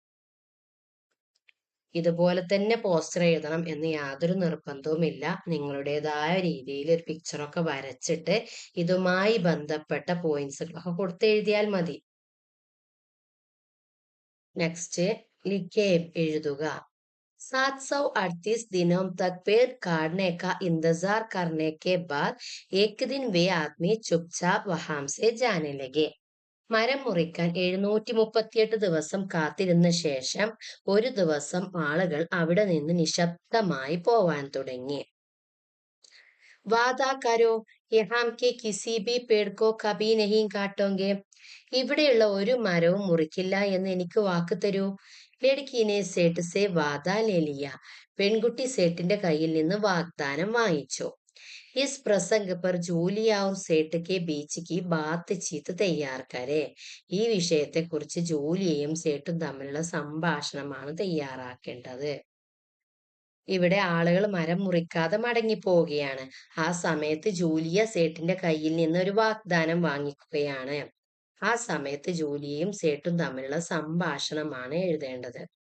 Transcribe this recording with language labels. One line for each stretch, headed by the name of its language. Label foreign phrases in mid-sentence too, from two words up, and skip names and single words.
Malayalam: ഇതുപോലെ തന്നെ പോസ്റ്റർ എഴുതണം എന്ന് യാതൊരു നിർബന്ധവുമില്ല. നിങ്ങളുടേതായ രീതിയിൽ ഒരു പിക്ചറൊക്കെ വരച്ചിട്ട് ഇതുമായി ബന്ധപ്പെട്ട പോയിന്റ്സുകളൊക്കെ കൊടുത്ത് എഴുതിയാൽ മതി. നെക്സ്റ്റ്, ലിഖേ എഴുതുക.
Hindi: 738 दिनों तक पेड़ काटने का इंतजार करने के बाद एक दिन वे आदमी चुपचाप वहां से जाने लगे.
Malayalam: മരം മുറിക്കാൻ 738 ദിവസം കാത്തിരുന്ന ശേഷം ഒരു ദിവസം ആളുകൾ അവിടെ നിന്ന് നിശബ്ദമായി പോവാൻ തുടങ്ങി.
Hindi: वादा करो यहाँ के किसी भी पेड़ को कभी नहीं काटोंगे.
Malayalam: ഇവിടെയുള്ള ഒരു മരവും മുറിക്കില്ല എന്ന് എനിക്ക് വാക്ക് തരൂ.
Hindi: लड़कीने सेठ से वादा ले लिया.
Malayalam: പെൺകുട്ടി സേട്ടിന്റെ കയ്യിൽ നിന്ന് വാഗ്ദാനം വാങ്ങിച്ചു.
Hindi: इस प्रसंग पर ജൂലിയ और സേട്ട് के बीच की बातचीत तैयार करें.
Malayalam: ഈ വിഷയത്തെക്കുറിച്ച് ജൂലിയയും സേട്ടും തമ്മിലുള്ള സംഭാഷണമാണ് തയ്യാറാക്കേണ്ടത്. ഇവിടെ ആളുകൾ മരം മുറിക്കാതെ മടങ്ങി പോവുകയാണ്. ആ സമയത്ത് ജൂലിയ സേട്ടിന്റെ കയ്യിൽ നിന്ന് ഒരു വാഗ്ദാനം വാങ്ങിക്കുകയാണ്. ആ സമയത്ത് ജൂലിയയും സേട്ടും തമ്മിലുള്ള സംഭാഷണമാണ് എഴുതേണ്ടത്.